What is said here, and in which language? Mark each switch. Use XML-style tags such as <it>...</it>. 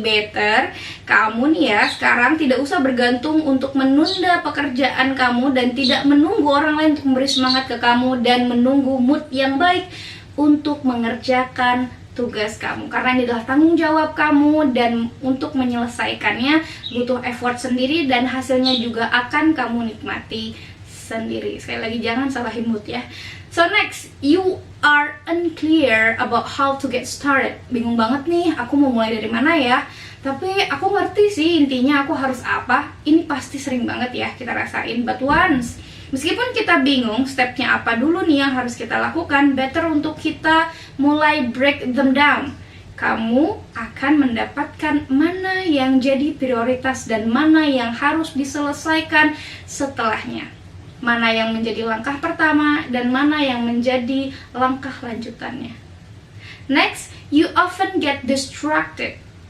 <id>Better kamu nih ya sekarang tidak usah bergantung untuk menunda pekerjaan kamu dan tidak menunggu orang lain untuk memberi semangat ke kamu dan menunggu mood yang baik untuk mengerjakan tugas kamu, karena ini adalah tanggung jawab kamu dan untuk menyelesaikannya butuh effort sendiri dan hasilnya juga akan kamu nikmati sendiri. Sekali lagi jangan salahin mood ya.</id> <en>So next, you are unclear about how to get started.</en> <id>Bingung banget nih, aku mau mulai dari mana ya? Tapi aku ngerti sih intinya aku harus apa. Ini pasti sering banget ya kita rasain.</id> <en>But once,</en> <id>meskipun kita bingung stepnya apa dulu nih yang harus kita lakukan, better untuk kita mulai</id> <en>break them down.</en> <id>Kamu akan mendapatkan mana yang jadi prioritas dan mana yang harus diselesaikan setelahnya. Mana yang menjadi langkah pertama dan mana yang menjadi langkah lanjutannya.</id> <en>Next, you often get distracted.</en>